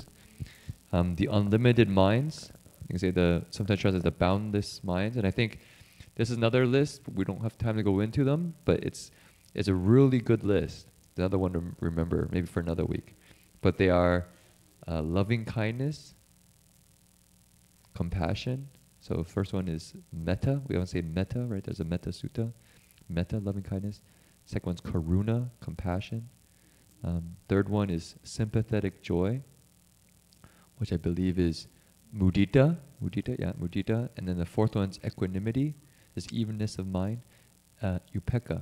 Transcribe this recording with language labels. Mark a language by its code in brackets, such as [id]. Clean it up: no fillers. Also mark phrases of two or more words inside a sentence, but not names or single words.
[en] The unlimited minds, you can say sometimes translated the boundless minds, and I think this is another list, but we don't have time to go into them, but it's a really good list. Another one to remember, maybe for another week. But they are loving kindness, compassion. So first one is metta. We always say metta, right? There's a metta sutta. Metta, loving kindness. Second one's karuna, compassion. Third one is sympathetic joy, which I believe is mudita. Mudita. And then the fourth one's equanimity, this evenness of mind. Upekkha.